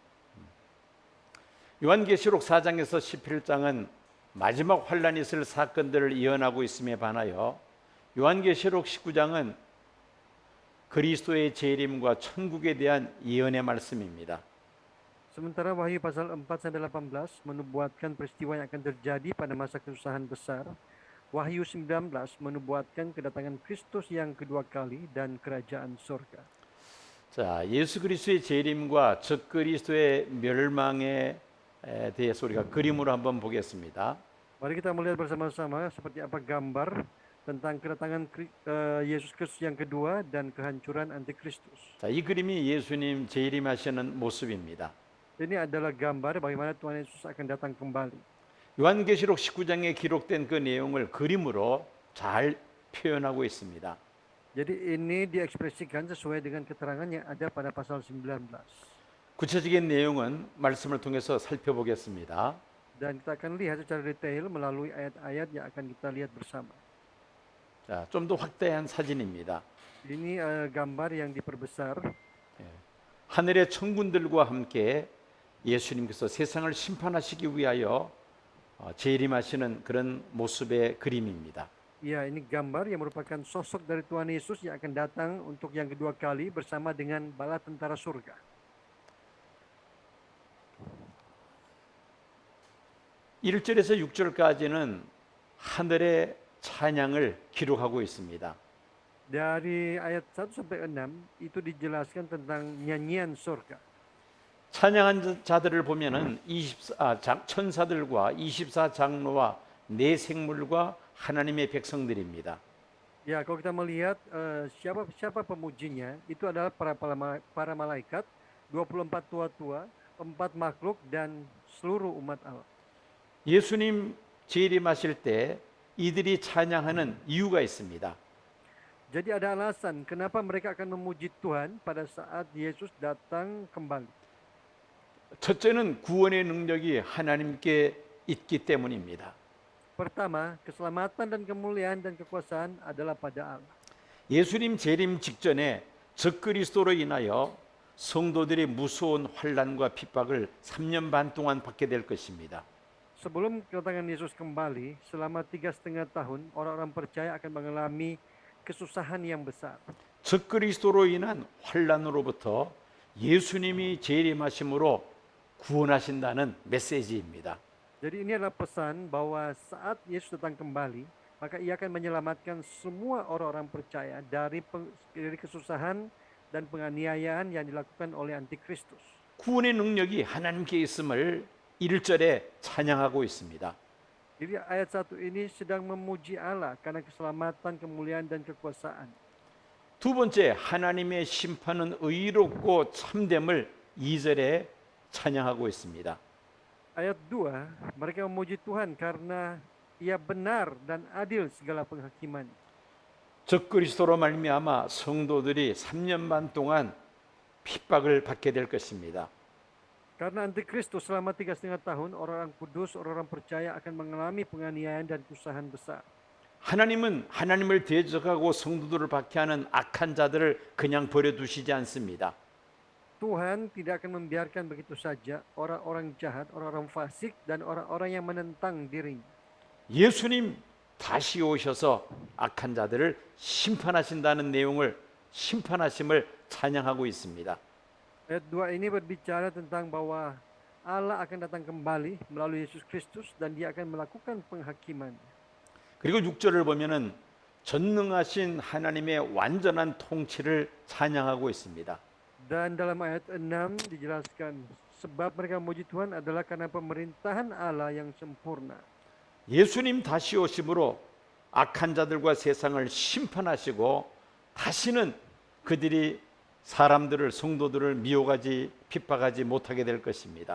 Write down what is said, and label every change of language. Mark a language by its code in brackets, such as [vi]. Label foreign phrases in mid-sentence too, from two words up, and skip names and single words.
[ko] 요한계시록 4장에서 11장은 마지막 환란이 있을 사건들을 예언하고 있음에 반하여 요한계시록 19장은 그리스도의 재림과 천국에 대한 예언의 말씀입니다. [id] Sementara Wahyu pasal 4-18 menubuatkan peristiwa yang akan terjadi pada masa kesusahan besar. Wahyu 19 menubuatkan kedatangan Kristus yang kedua kali dan kerajaan surga. [ko] 자, 예수 그리스도의 재림과 적 그리스도의 멸망에 대해서 우리가 그림으로 한번 보겠습니다. [id] Mari kita melihat bersama-sama seperti apa gambar tentang kedatangan Yesus Kristus yang kedua dan kehancuran antikristus. [ko] 자, 이 그림이 예수님 재림하시는 모습입니다. [id] Ini adalah gambar bagaimana Tuhan Yesus akan datang kembali. [ko] 요한계시록 19장에 기록된 그 내용을 그림으로 잘 표현하고 있습니다. [id] Jadi ini diekspresikan sesuai dengan keterangan yang ada pada pasal 19. [ko] 구체적인 내용은 말씀을 통해서 살펴보겠습니다. [id] Dan kita akan lihat secara detail melalui ayat-ayat yang akan kita lihat bersama. [ko] 자, 좀 더 확대한 사진입니다. [id] Ini gambar yang diperbesar. [ko] 하늘의 천군들과 함께 예수님께서 세상을 심판하시기 위하여 재림하시는 그런 모습의 그림입니다. [id] Ya, ini gambar yang merupakan sosok dari Tuhan Yesus yang akan datang untuk yang kedua kali bersama dengan bala tentara surga. [ko] (1절에서 6절까지는) 하늘의 찬양을 기록하고 있습니다. [id] Dari ayat 1 sampai 6 itu dijelaskan tentang nyanyian surga. [ko] 찬양한 자들을 보면은 천사들과 24장로와 네 생물과 하나님의 백성들입니다. [id] Ya, kalau kita melihat siapa pemujinya, itu adalah para malaikat, 24 tua-tua, 4 makhluk dan seluruh umat Allah. [ko] 예수님 재림하실 때 이들이 찬양하는 이유가 있습니다. [id] Jadi ada alasan kenapa mereka akan memuji Tuhan pada saat Yesus datang kembali. [ko] 첫째는 구원의 능력이 하나님께 있기 때문입니다. [id] Pertama, keselamatan dan kemuliaan dan kekuasaan adalah pada Allah. [ko] 예수님 재림 직전에 적그리스도로 인하여 성도들이 무서운 환난과 핍박을 3년 반 동안 받게 될 것입니다. [id] Sebelum kedatangan Yesus kembali, selama 3,5 tahun, orang-orang percaya akan mengalami kesusahan yang besar. [ko] 적그리스도로 인한 환난으로부터 예수님이 재림하심으로 구원하신다는 메시지입니다. [id] Jadi ini adalah pesan bahwa saat Yesus datang kembali, maka ia akan menyelamatkan semua orang-orang percaya dari kesusahan dan penganiayaan yang dilakukan oleh antikristus. [ko] 구원의 능력이 하나님께 있음을 1절에 찬양하고 있습니다. [id] Jadi ayat 1 ini sedang memuji Allah karena keselamatan, kemuliaan dan kekuasaan. [ko] 두 번째, 하나님의 심판은 의롭고 참됨을 2절에 찬양하고 있습니다. [id] Ayat 2, mereka memuji Tuhan karena ia benar dan adil segala penghakiman. [ko] 적그리스도로 말미암아 성도들이 3년 반 동안 핍박을 받게 될 것입니다. [id] Karena antikristus selama 3,5 tahun, orang-orang kudus, orang-orang percaya akan mengalami penganiayaan dan kesusahan besar. [ko] 하나님은 하나님을 대적하고 성도들을 박해하는 악한 자들을 그냥 버려두시지 않습니다. [id] Tuhan tidak akan membiarkan begitu saja orang-orang jahat, orang-orang fasik, dan orang-orang yang menentang dirinya. [ko] 예수님 다시 오셔서 악한 자들을 심판하신다는 내용을 심판하심을 찬양하고 있습니다. [id] Ayat 2 ini berbicara tentang bahwa Allah akan datang kembali melalui Yesus Kristus dan dia akan melakukan penghakiman. [ko] 그리고 6절을 보면은 전능하신 하나님의 완전한 통치를 찬양하고 있습니다. [id] Dan dalam ayat 6 dijelaskan sebab mereka memuji Tuhan adalah karena pemerintahan Allah yang sempurna. [ko] 예수님 다시 오심으로 악한 자들과 세상을 심판하시고 다시는 그들이 사람들을 성도들을 미혹하지 핍박하지 못하게 될 것입니다.